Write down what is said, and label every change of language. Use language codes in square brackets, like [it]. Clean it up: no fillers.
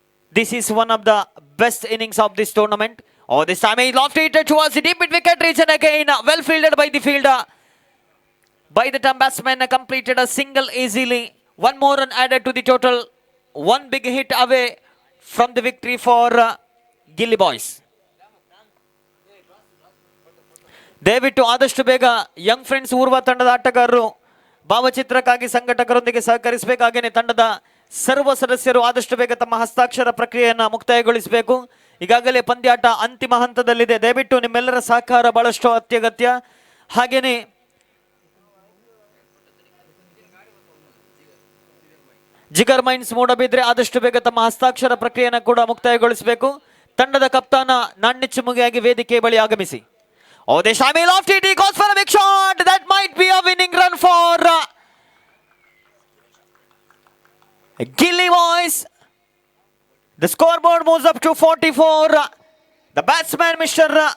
[en] This is one of the best innings of this tournament. Oh, this time he lofted it towards the deep mid wicket region again. Well fielded by the fielder. By the time batsman completed a single easily. One more run added to the total. One big hit away from the victory for Gilly boys. [kn] ದಯವಿಟ್ಟು ಆದಷ್ಟು ಬೇಗ Young friends Urwa ತಂಡದ ಆಟಗಾರರು ಭಾವಚಿತ್ರಕ್ಕಾಗಿ ಸಂಘಟಕರೊಂದಿಗೆ ಸಹಕರಿಸಬೇಕಾಗೇನೆ ತಂಡದ ಸರ್ವ ಸದಸ್ಯರು ಆದಷ್ಟು ಬೇಗ ತಮ್ಮ ಹಸ್ತಾಕ್ಷರ ಪ್ರಕ್ರಿಯೆಯನ್ನು ಮುಕ್ತಾಯಗೊಳಿಸಬೇಕು. ಈಗಾಗಲೇ ಪಂದ್ಯಾಟ ಅಂತಿಮ ಹಂತದಲ್ಲಿದೆ. ದಯವಿಟ್ಟು ನಿಮ್ಮೆಲ್ಲರ ಸಹಕಾರ ಬಹಳಷ್ಟು ಅತ್ಯಗತ್ಯ. ಹಾಗೇನೆ ಜಿಗರ್ ಮೈನ್ಸ್ ಮೂಡಬಿದ್ರೆ ಆದಷ್ಟು ಬೇಗ ತಮ್ಮ ಹಸ್ತಾಕ್ಷರ ಪ್ರಕ್ರಿಯೆಯನ್ನು ಕೂಡ ಮುಕ್ತಾಯಗೊಳಿಸಬೇಕು. ತಂಡದ ಕಪ್ತಾನ ನಾಣ್ಯಚುಮುಗಿಯಾಗಿ ವೇದಿಕೆ ಬಳಿ ಆಗಮಿಸಿ. [en] Oh, the Shamil of TT goes for a big shot. That might be a winning run for Gilly boys. The scoreboard moves up to 44. The batsman, Mr.